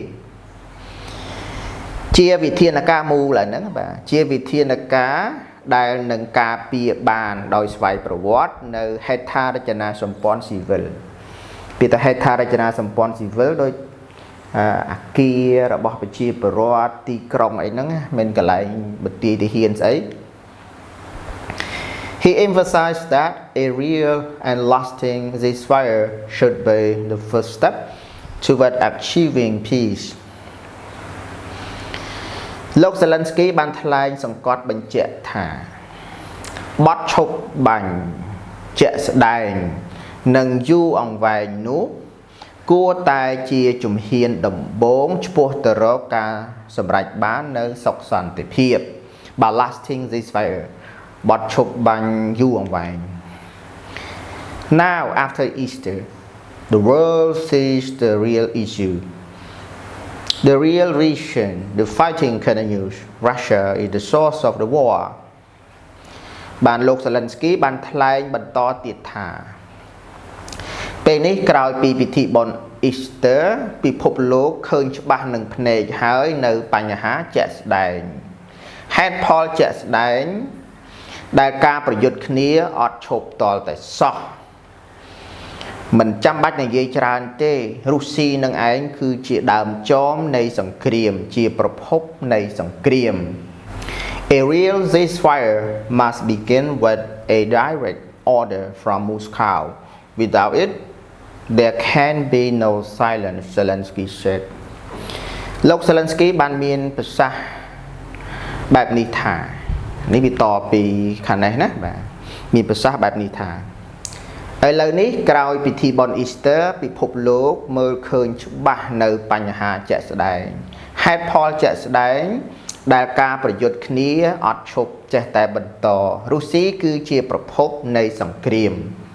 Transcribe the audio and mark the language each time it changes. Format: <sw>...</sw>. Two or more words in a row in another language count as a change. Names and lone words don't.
<km>ជាវិធានការមូលហ្នឹងបាទជាវិធានការដែលនឹងការពារ បានដោយស្វ័យប្រវត្តិនៅហេដ្ឋារចនាសម្ព័ន្ធស៊ីវិលពីតែហេដ្ឋារចនាសម្ព័ន្ធស៊ីវិលដូចអាគាររបស់ប្រជាពលរដ្ឋទីក្រុងអីហ្នឹងមិនកន្លែងបន្ទាយទាហានស្អី</km> <en>He emphasized that a real and lasting ceasefire should be the first step toward achieving peace.</en> <km>លោក Zelensky បានថ្លែងសង្កត់បញ្ជាក់ថាបទឈប់បាញ់ជាក់ស្ដែងនិងយូរអង្វែងនោះគួរតែជាជំហានដំបូងឆ្ពោះទៅរកការសម្រេចបាននៅសុខសន្តិភាព</km> <en>lasting ceasefire</en> <km>បទឈប់បាញ់យូរអង្វែង</km> <en>Now after Easter the world sees the real issue. The real reason the fighting continues. Russia is the source of the war.</en> <km>បានលោក Zelensky បានថ្លែងបន្តទៀតថាពេលនេះក្រោយពីពិធីបុណ្យ Easter ពិភពលោកឃើញច្បា ស់នឹងភ្នែកហើយនៅបញ្ហាជាក់ស្ដែងហេតុផលជាក់ស្ដែងដែលការប្រយុទ្ធគ្នាអត់ឈប់តលតែសោះមិនចាំបាច់និយាយច្រើនទេរុស្ស៊ីនឹងឯងគឺជាដើមចមនៃសង្គ្រាមជាប្រភពនៃសង្គ្រាម</km> <en>A real ceasefire must begin with a direct order from Moscow. Without it, there can be no silence, Zelensky said.</en> <km>លោក Zelensky បានមានប្រសាសន៍បែបនេះថានេះវាតពីខាងនេះណាបាទមានប្រសាសន៍បែបនេះថាឥឡូវនេះក្រោយពិធីបុណ្យ Easter ពិភពលោកមើលឃើញច្បាស់នៅបញ្ហាជាក់ស្ដែងហេតុផលជាក់ស្ដែងដែលការប្រយុទ្ធគ្នាអត់ឈប់ចេះតែបន្តរុស្ស៊ីគឺជាប្រភពនៃសង្គ្រាម</km>